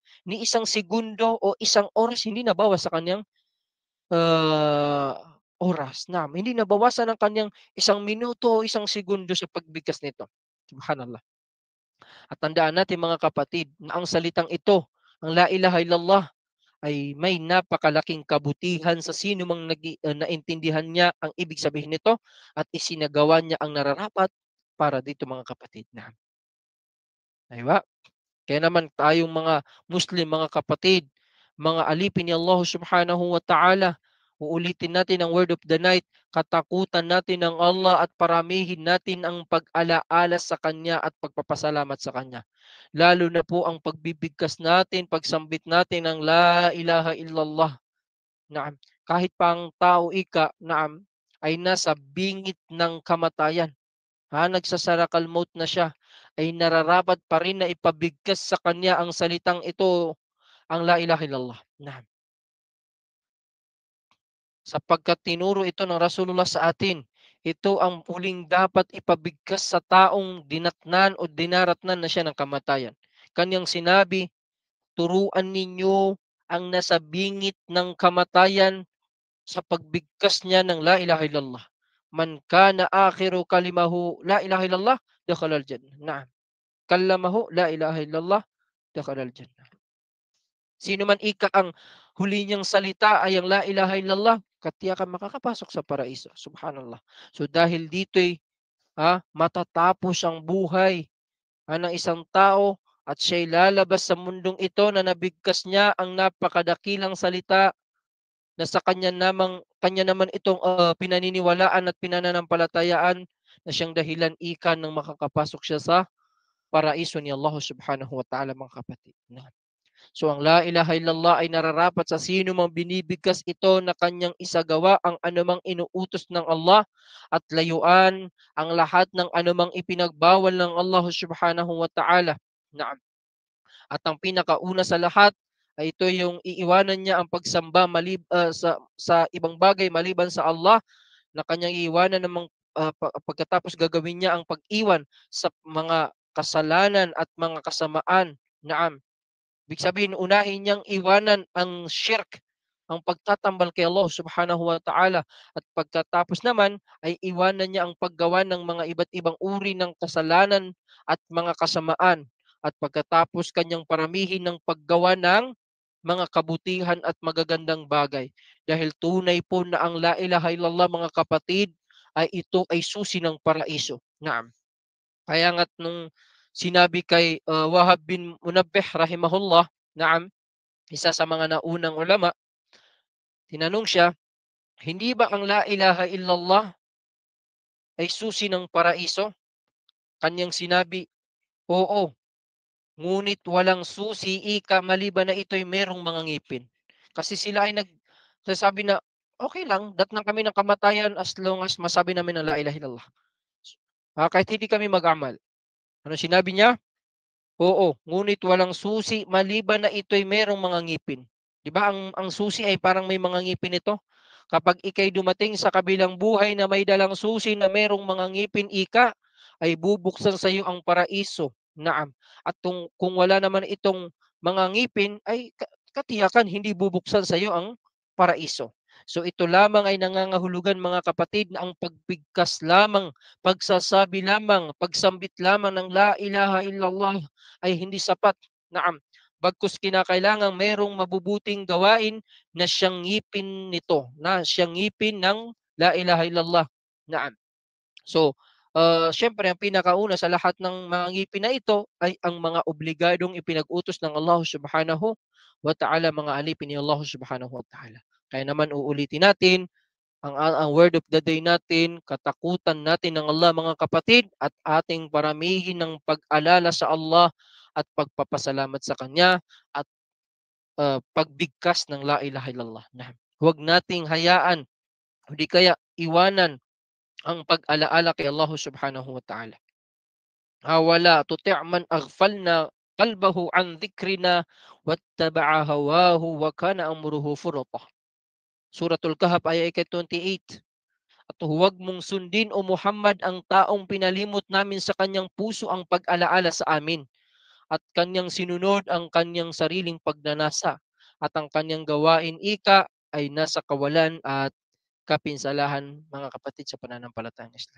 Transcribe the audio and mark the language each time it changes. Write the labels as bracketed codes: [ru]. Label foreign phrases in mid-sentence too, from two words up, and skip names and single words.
[tl] Ni isang segundo o isang oras, hindi nabawas sa kanyang oras. Hindi nabawasan ng kanyang isang minuto o isang segundo sa pagbigkas nito. Subhanallah. At tandaan natin mga kapatid, na ang salitang ito, ang [ar] لا إله إلا الله, [tl] ay may napakalaking kabutihan sa sino mang naintindihan niya ang ibig sabihin nito at isinagawa niya ang nararapat para dito mga kapatid. Diba? Kaya naman tayong mga Muslim, mga kapatid, mga alipin ni Allah [ar] سبحانه وتعالى, [tl] Uulitin natin ang [en] word of the night. [tl] Katakutan natin ng Allah at paramihin natin ang pag-alaala sa Kanya at pagpapasalamat sa Kanya. Lalo na po ang pagbibigkas natin, pagsambit natin ng [ar] لا إله إلا الله. [tl] Naam. Kahit pang tao naam, ay nasa bingit ng kamatayan. Nagsasarakal maut na siya, ay nararapat pa rin na ipabigkas sa Kanya ang salitang ito, ang [ar] لا إله إلا الله. [tl] Naam. Sapagkat tinuro ito ng Rasulullah sa atin. Ito ang huling dapat ipabigkas sa taong dinatnan o dinaratnan na siya ng kamatayan. Kanyang sinabi, turuan ninyo ang nasa bingit ng kamatayan sa pagbigkas niya ng [ar] لا إله إلا الله. من كان آخر كلامه لا إله إلا الله، دخل الجنة. نعم. كلامه لا إله إلا الله، دخل الجنة. [tl] Sino man ang huli niyang salita ay ang [ar] لا إله إلا الله, [tl] katiyakan makakapasok sa paraiso. Subhanallah. So dahil dito'y matatapos ang buhay ng isang tao at siya'y lalabas sa mundong ito na nabigkas niya ang napakadakilang salita na sa kanya naman itong pinaniniwalaan at pinananampalatayaan na siyang dahilan ng makakapasok siya sa paraiso ni Allah [ar] سبحانه وتعالى, [tl] mga kapatid. So ang [ar] لا إله إلا الله [tl] ay nararapat sa sino mang binibigkas ito na kanyang isagawa ang anumang inuutos ng Allah at layuan ang lahat ng anumang ipinagbawal ng Allah [ar] سبحانه وتعالى. [tl] Naam. At ang pinakauna sa lahat ay ito yung iiwanan niya ang pagsamba sa ibang bagay maliban sa Allah, na kanyang iiwanan namang pagkatapos gagawin niya ang pag-iwan sa mga kasalanan at mga kasamaan. Naam. Ibig sabihin, unahin niyang iwanan ang shirk, ang pagtatambal kay Allah [ar] سبحانه وتعالى. [tl] At pagkatapos naman, ay iwanan niya ang paggawa ng mga iba't ibang uri ng kasalanan at mga kasamaan. At pagkatapos kanyang paramihin ng paggawa ng mga kabutihan at magagandang bagay. Dahil tunay po na ang [ar] لا إله إلا الله, [tl] mga kapatid, ay ito ay susi ng paraiso. Naam. Kaya nga't nung sinabi kay Wahab bin Munabbih rahimahullah, naam, isa sa mga naunang ulama, tinanong siya, hindi ba ang [ar] لا إله إلا الله [tl] ay susi ng paraiso? Kanyang sinabi, oo, ngunit walang susi maliban na ito'y merong mga ngipin. Kasi sila ay nagsasabi na, okay lang, datnan kami ng kamatayan [en] as long as [tl] masabi namin ang [ar] لا إله إلا الله. [tl] Kahit hindi kami mag-amal. Ano sinabi niya? Oo, ngunit walang susi maliban na ito'y merong mga ngipin. 'Di ba ang susi ay parang may mga ngipin ito? Kapag ikay dumating sa kabilang buhay na may dalang susi na merong mga ngipin ay bubuksan sa iyo ang paraiso. Naam. At kung wala naman itong mga ngipin ay katiyakan hindi bubuksan sa iyo ang paraiso. So ito lamang ay nangangahulugan, mga kapatid, na ang pagbigkas lamang, pagsasabi lamang, pagsambit lamang ng [ar] لا إله إلا الله [tl] ay hindi sapat. Naam. Bagkus kinakailangan merong mabubuting gawain na siyang ngipin nito, na siyang ngipin ng [ar] لا إله إلا الله. [tl] Naam. So, syempre ang pinakauna sa lahat ng mga ngipin na ito ay ang mga obligadong ipinag-utos ng Allah [ar] سبحانه وتعالى, [tl] mga alipin ni Allah [ar] سبحانه وتعالى. [tl] Kaya naman uulitin natin, ang [en] word of the day [tl] natin, katakutan natin ng Allah, mga kapatid, at ating paramihin ng pag-alala sa Allah at pagpapasalamat sa Kanya at pagbigkas ng [ar] لا إله إلا الله. [tl] Huwag nating hayaan, hindi kaya iwanan ang pag-alaala kay Allah [ar] سبحانه وتعالى. ولا تطع من أغفلنا قلبه عن ذكرنا واتبع هواه وكان أمره فرطا. [tl] Suratul Kahf ayat 28. At huwag mong sundin, o Muhammad, ang taong pinalimot namin sa kanyang puso ang pag-alaala sa amin, at kanyang sinunod ang kanyang sariling pagnanasa, at ang kanyang gawain ay nasa kawalan at kapinsalahan, mga kapatid sa pananampalatayang Islam.